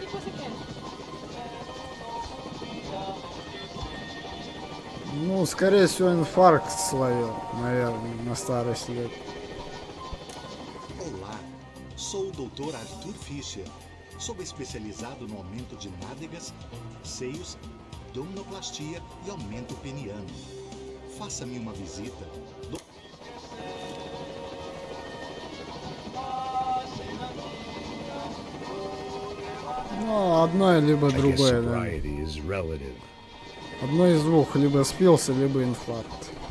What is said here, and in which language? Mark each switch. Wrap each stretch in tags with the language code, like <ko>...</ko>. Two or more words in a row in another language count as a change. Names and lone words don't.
<ru>Ну, скорее всего, инфаркт словил, наверное, на старости лет.</ru> <pt>Olá, sou o Dr. Arthur Fischer. Sou especializado no aumento de nádegas, seios, abdominoplastia e aumento peniano. Faça-me uma visita.</pt> <ru>Ну, одно либо другое, да. Одно из двух, либо спился, либо инфаркт.</ru>